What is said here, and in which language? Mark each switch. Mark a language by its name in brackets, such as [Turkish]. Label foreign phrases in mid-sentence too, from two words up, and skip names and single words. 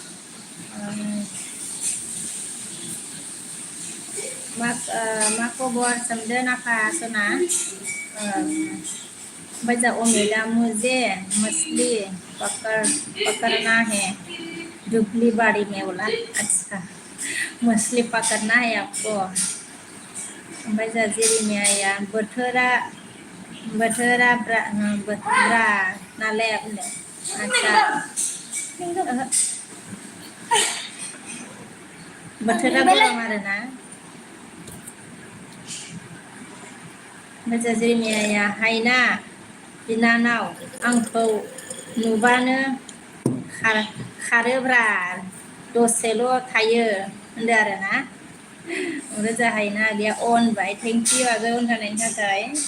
[Bodo] मा खबर सोमदोन आफा सना ओमफ्राय जोंहा अमिता [Hindi] मुझे मछली पकड़ना है दुबली बाड़ी में बोला अच्छा मछली पकड़ना है आपको [Bodo] ओमफ्राय जोंहा जेरिमियाया बोथोरा ब्रा नालाय बुंदों आदसा ओहो बोथोरा गरम आरोना ओमफ्राय जेरेमियाया हायना बिनानाव आंखौ नुबानो खारोब्रा दसेल' थायो होनदो आरोना ओमफ्राय जाहायना आगैया अन बाय [English] thank you [Bodo] आगै अन होनायनि थाखाय